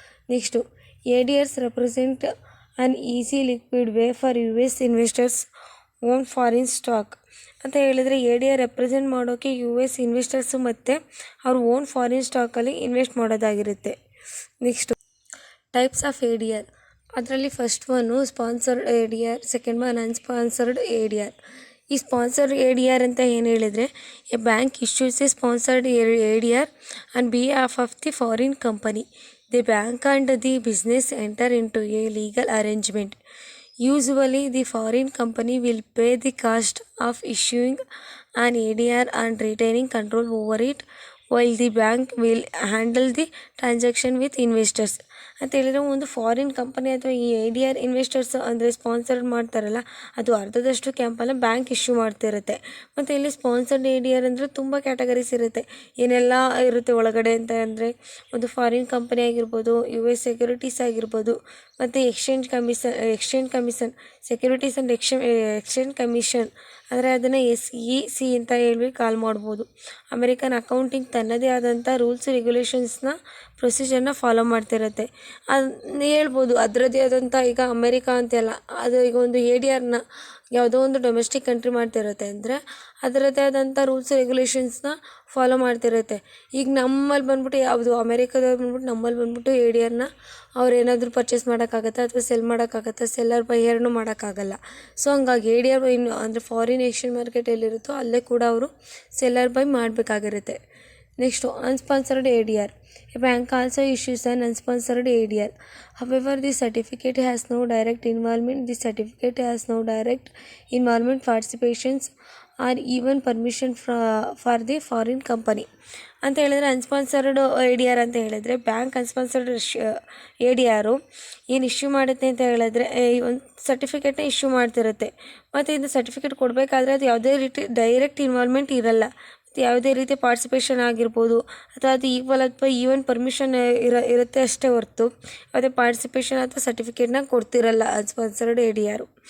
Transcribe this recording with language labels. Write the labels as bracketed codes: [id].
[kn] Next [en] ADRs represent an easy liquid way for US investors own foreign stock [kn] ಅಂತ ಹೇಳಿದರೆ ADR represent ಮಾಡೋಕ್ಕೆ US investors ಮತ್ತು ಅವ್ರ own foreign ಸ್ಟಾಕಲ್ಲಿ invest ಮಾಡೋದಾಗಿರುತ್ತೆ. Next types of ADR. ಅದರಲ್ಲಿ first one sponsored ADR, second one ಅನ್ಸ್ಪಾನ್ಸರ್ಡ್ ADR. ಈ sponsored ADR ಅಂತ ಏನು ಹೇಳಿದರೆ [en] A bank issues a sponsored ADR on behalf of the foreign company. The bank and the business enter into a legal arrangement. Usually, the foreign company will pay the cost of issuing an ADR and retaining control over it, while the bank will handle the transaction with investors. [kn] ಅಂತ ಹೇಳಿದ್ರೆ ಒಂದು foreign company ಅಥವಾ ಈ ADR investors ಅಂದರೆ sponsored ಮಾಡ್ತಾರಲ್ಲ ಅದು ಅರ್ಧದಷ್ಟು ಕ್ಯಾಂಪನ್ನು bank issue ಮಾಡ್ತಿರುತ್ತೆ. ಮತ್ತು ಇಲ್ಲಿ ಸ್ಪಾನ್ಸರ್ಡ್ ADR ಅಂದರೆ ತುಂಬ ಕ್ಯಾಟಗರೀಸ್ ಇರುತ್ತೆ. ಏನೆಲ್ಲ ಇರುತ್ತೆ ಒಳಗಡೆ ಅಂತ ಅಂದರೆ ಒಂದು ಫಾರಿನ್ ಕಂಪನಿ ಆಗಿರ್ಬೋದು, US ಸೆಕ್ಯೂರಿಟೀಸ್ ಆಗಿರ್ಬೋದು, ಮತ್ತು exchange commission securities and exchange commission ಅಂದರೆ ಅದನ್ನು SEC ಅಂತ ಹೇಳಿ ಕಾಲ್ ಮಾಡ್ಬೋದು. ಅಮೇರಿಕನ್ ಅಕೌಂಟಿಂಗ್ ತನ್ನದೇ ಆದಂಥ ರೂಲ್ಸ್ ರೆಗ್ಯುಲೇಷನ್ಸ್ನ ಪ್ರೊಸೀಜರ್ನ ಫಾಲೋ ಮಾಡ್ತಿರುತ್ತೆ. ಅದು ಹೇಳ್ಬೋದು ಅದರದ್ದೇ ಆದಂಥ ಈಗ ಅಮೇರಿಕಾ ಅಂತೆಲ್ಲ ಅದು ಈಗ ಒಂದು ADRನ ಯಾವುದೋ ಒಂದು ಡೊಮೆಸ್ಟಿಕ್ ಕಂಟ್ರಿ ಮಾಡ್ತಿರುತ್ತೆ ಅಂದರೆ ಅದರದ್ದೇ ಆದಂಥ ರೂಲ್ಸ್ ರೆಗ್ಯುಲೇಷನ್ಸ್ನ ಫಾಲೋ ಮಾಡ್ತಿರುತ್ತೆ. ಈಗ ನಮ್ಮಲ್ಲಿ ಬಂದ್ಬಿಟ್ಟು ಯಾವುದು ಅಮೇರಿಕಾದವ್ರು ಬಂದ್ಬಿಟ್ಟು ನಮ್ಮಲ್ಲಿ ಬಂದ್ಬಿಟ್ಟು ADRನ ಅವ್ರು ಏನಾದರೂ ಪರ್ಚೇಸ್ ಮಾಡೋಕ್ಕಾಗತ್ತಾ ಅಥವಾ ಸೆಲ್ ಮಾಡೋಕ್ಕಾಗತ್ತಾ, ಸೆಲ್ಲರ್ ಬೈಯರ್ನು ಮಾಡೋಕ್ಕಾಗಲ್ಲ. ಸೊ ಹಂಗಾಗಿ ADR ಅಂದರೆ ಫಾರಿನ್ ಎಕ್ಸ್ಚೇಂಜ್ ಮಾರ್ಕೆಟ್ ಎಲ್ಲಿರುತ್ತೋ ಅಲ್ಲೇ ಕೂಡ ಅವರು seller by ಮಾಡಬೇಕಾಗಿರುತ್ತೆ. Next ಅನ್ಸ್ಪಾನ್ಸರ್ಡ್ ADR. [en] A bank also issues an unsponsored ADR. However, the certificate has no direct involvement. The certificate has no direct involvement, participations, or even permission for the foreign company. [kn] ಅಂತ ಹೇಳಿದ್ರೆ ಅನ್ಸ್ಪಾನ್ಸರ್ಡ್ ADR ಅಂತ ಹೇಳಿದ್ರೆ bank ಅನ್ಸ್ಪಾನ್ಸರ್ಡ್ ADR ಏನು issue ಮಾಡುತ್ತೆ ಅಂತ ಹೇಳಿದ್ರೆ ಒಂದು ಸರ್ಟಿಫಿಕೇಟ್ನ issue ಮಾಡ್ತಿರುತ್ತೆ. ಮತ್ತು ಇದು ಸರ್ಟಿಫಿಕೇಟ್ ಕೊಡಬೇಕಾದ್ರೆ ಅದು ಯಾವುದೇ ರೀತಿ ಡೈರೆಕ್ಟ್ ಇನ್ವಾಲ್ವ್ಮೆಂಟ್ ಇರಲ್ಲ. ಯಾವುದೇ ರೀತಿ ಪಾರ್ಟಿಸಿಪೇಷನ್ ಆಗಿರ್ಬೋದು ಅಥವಾ ಅದು ಈಕ್ವಲ್ ಅಥವಾ ಈವನ್ ಪರ್ಮಿಷನ್ ಇರುತ್ತೆ ಅಷ್ಟೇ ಹೊರತು ಯಾವುದೇ ಪಾರ್ಟಿಸಿಪೇಷನ್ ಅಥವಾ ಸರ್ಟಿಫಿಕೇಟ್ನ ಕೊಡ್ತಿರಲ್ಲ ಸ್ಪಾನ್ಸರ್ಡ್ ADR.